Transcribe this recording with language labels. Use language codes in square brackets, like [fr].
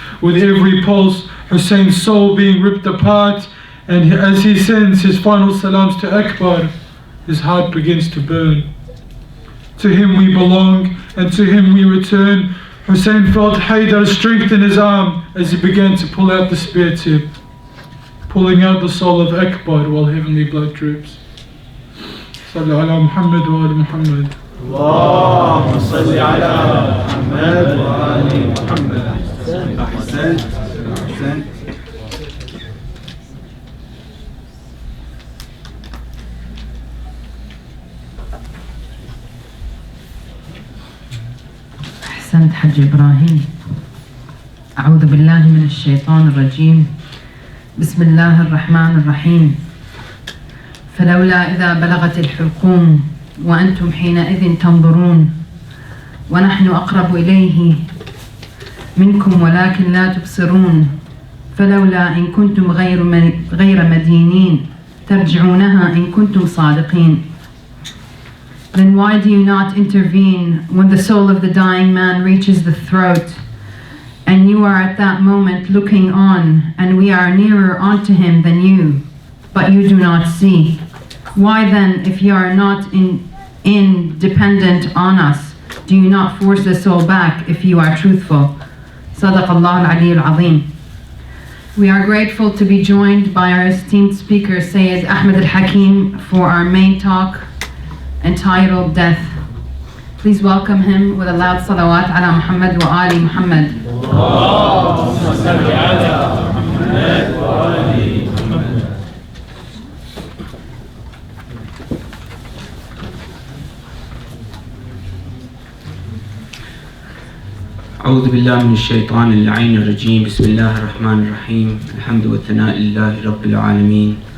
[en] With every pulse, Hussein's soul being ripped apart, and as he sends his final salams to Akbar, his heart begins to burn. To him we belong, and to him we return. Hussein felt Haydar's strength in his arm as he began to pull out the spear tip, pulling out the soul of Akbar while heavenly blood drips. [ar] Salli ala Muhammad wa ali Muhammad. اللهم صل على محمد وآل محمد. أحسنت أحسنت. أحسنت حج إبراهيم. أعوذ بالله من الشيطان الرجيم. بسم الله الرحمن الرحيم. فلولا إذا بلغت الحلقوم وأنتم حينئذ تنظرون ونحن أقرب إليه منكم ولكن لا تبصرون فلولا إن كنتم غير مدينين ترجعونها إن كنتم صادقين. [en] Then why do you not intervene when the soul of the dying man reaches the throat, and you are at that moment looking on, and we are nearer onto him than you, but you do not see? Why then, if you are not independent on us, do you not force the soul back if you are truthful? [ar] Sadaq Allah al-Ali al-Azim. [en] We are grateful to be joined by our esteemed speaker, Sayyid Ahmed al-Hakim, for our main talk entitled Death. Please welcome him with a loud [ar] salawat ala Muhammad wa ali Muhammad. اللهم صل على محمد وآل محمد. أعوذ بالله من الشيطان اللعين الرجيم. بسم الله الرحمن الرحيم. الحمد والثناء لله رب العالمين.